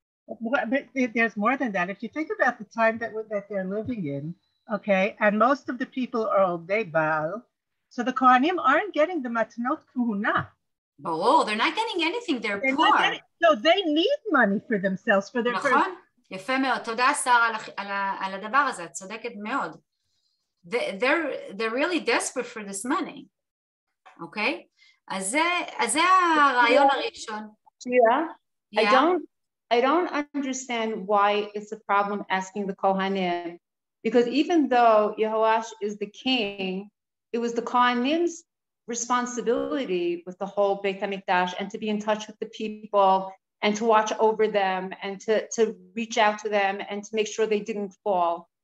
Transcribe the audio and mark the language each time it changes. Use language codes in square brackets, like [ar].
[en] But there's more than that. If you think about the time that they're living in, okay, and most of the people are Oldei Baal, so the Kohanim aren't getting the Matanot Kuhuna. Oh, they're not getting anything. They're poor. So they need money for themselves, for their... [he] נכון, יפה מאוד. תודה שרה על הדבר הזה, את צודקת מאוד. [en] They're really desperate for this money. [he] Okay? אז זה הרעיון הראשון. [en] Shira, I don't understand why it's a problem asking the Kohanim, because even though Yehoash is the king, it was the Kohanim's responsibility with the whole Beit HaMikdash and to be in touch with the people and to watch over them and to reach out to them and to make sure they didn't fall.